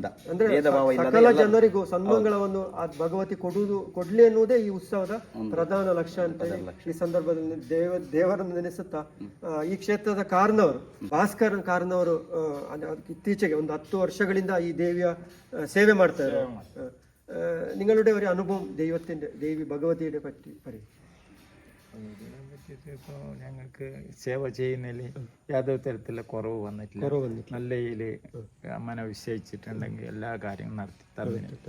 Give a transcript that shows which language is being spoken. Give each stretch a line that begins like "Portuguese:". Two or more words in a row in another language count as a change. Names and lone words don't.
Kannada: ಅಂದ್ರೆ ಸಕಲ ಜನರಿಗೂ ಸನ್ಮಂಗಳವನ್ನು ಭಗವತಿ ಕೊಡ್ಲಿ ಎನ್ನುವುದೇ ಈ ಉತ್ಸವದ ಪ್ರಧಾನ ಲಕ್ಷ್ಯ ಅಂತ ಈ ಸಂದರ್ಭದಲ್ಲಿ ದೇವರನ್ನು ನೆನೆಸುತ್ತಾ ಈ ಕ್ಷೇತ್ರದ ಭಾಸ್ಕರನ್ ಕಾರ್ನವರು ಇತ್ತೀಚೆಗೆ ಒಂದು 10 ವರ್ಷಗಳಿಂದ ಈ ದೇವಿಯ ಸೇವೆ ಮಾಡ್ತಾರೆ.
Malayalam: നിങ്ങളുടെ ഒരു അനുഭവം ദേവി ഭഗവതിയുടെ പറ്റി പറയും. ഇപ്പോൾ ഞങ്ങൾക്ക് സേവ ചെയ്യുന്നതിൽ യാതൊരു തരത്തിലുള്ള കുറവ് വന്നിട്ടില്ല. നല്ല രീതിയിൽ അമ്മനെ വിശ്വസിച്ചിട്ടുണ്ടെങ്കിൽ എല്ലാ കാര്യങ്ങളും നടത്തി തരുന്നു.